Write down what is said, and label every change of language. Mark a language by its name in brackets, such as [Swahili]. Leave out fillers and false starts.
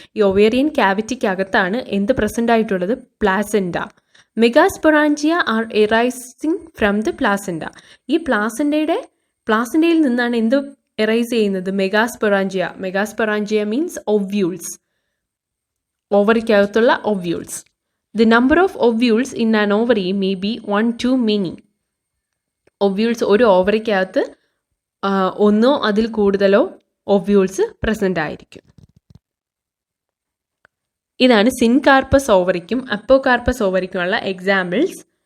[Malayalam] ഈ ഒവേറിയൻ ക്യാവിറ്റിക്കകത്താണ് എന്ത് പ്രസൻ്റ് ആയിട്ടുള്ളത്? പ്ലാസെൻറ്റ. [English] Megasporangia are arising from the placenta. [Malayalam] ഈ പ്ലാസെൻറ്റയിൽ നിന്നാണ് എന്ത് എറൈസ് ചെയ്യുന്നത്? മെഗാസ്പൊറാഞ്ചിയ. [English] megasporangia means ovules, [Malayalam] ഓവറിക്കകത്തുള്ള ovules. [English] The number of ovules in an ovary may be 1 to many. [Malayalam] Ovules ഒരു ഓവറിക്കകത്ത് ഒന്നോ അതിൽ കൂടുതലോ ഒവ്യൂൾസ് പ്രസൻ്റ് ആയിരിക്കും. ഇതാണ് സിൻകാർപ്പസ് ഓവറിക്കും അപ്പോകാർപ്പസ് ഓവറിക്കുമുള്ള എക്സാമ്പിൾസ്.